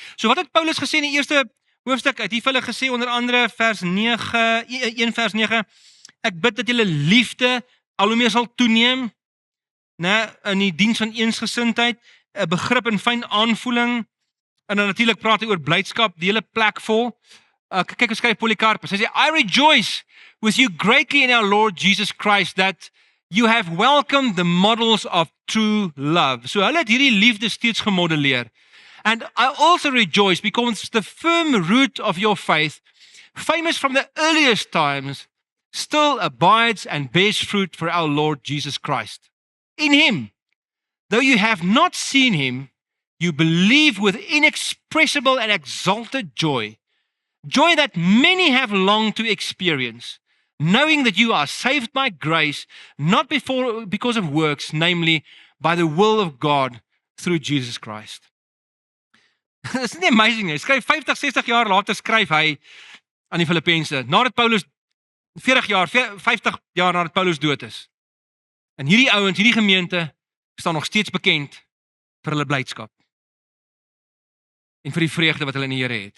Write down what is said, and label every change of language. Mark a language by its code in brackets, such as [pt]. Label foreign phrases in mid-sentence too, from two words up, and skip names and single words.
[af] So wat het Paulus gesê in die eerste hoofstuk? Hy het vir hulle gesê onder andere vers 9, 1 vers 9, ek bid dat julle liefde al hoe meer sal toeneem, né, in die diens van eensgesindheid, 'n begrip en fyn aanvoeling, en dan natuurlik praat hy oor blydskap, die hele plek vol. Kyk hoe skryf Polycarpus. Hy sê, [en] I rejoice with you greatly in our Lord Jesus Christ that you have welcomed the models of true love. [af] So hulle het hierdie liefde steeds gemodelleer. [en] And I also rejoice because the firm root of your faith, famous from the earliest times, still abides and bears fruit for our Lord Jesus Christ. In him, though you have not seen him, you believe with inexpressible and exalted joy, joy that many have longed to experience, knowing that you are saved by grace, not because of works, namely by the will of God through Jesus Christ. [af] It's nie amazing nie. Skryf 50, 60 jaar later skryf hy aan die Filippense, nadat Paulus 50 jaar nadat Paulus dood is. En hierdie ouens, hierdie gemeente staan nog steeds bekend vir hulle blydskap en vir die vreugde wat hulle in die Here het.